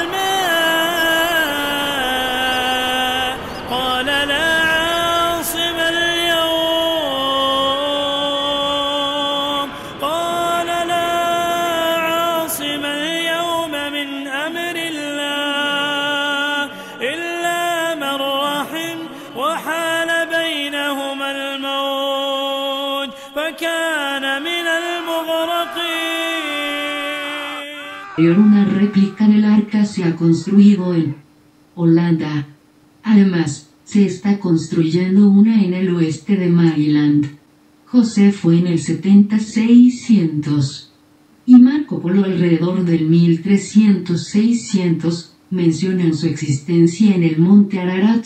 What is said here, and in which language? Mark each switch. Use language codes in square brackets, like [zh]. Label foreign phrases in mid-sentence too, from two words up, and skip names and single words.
[ar] الماء قال لا عاصم اليوم قال لا عاصم اليوم من أمر الله إلا من رحم وحال بينهما الموج فكان من المغرقين. [es] Una réplica del arca se ha construido en Holanda. Además, se está construyendo una en el oeste de Maryland. José fue en el 7600. Y Marco Polo alrededor del 1300-600 mencionan su existencia en el monte Ararat.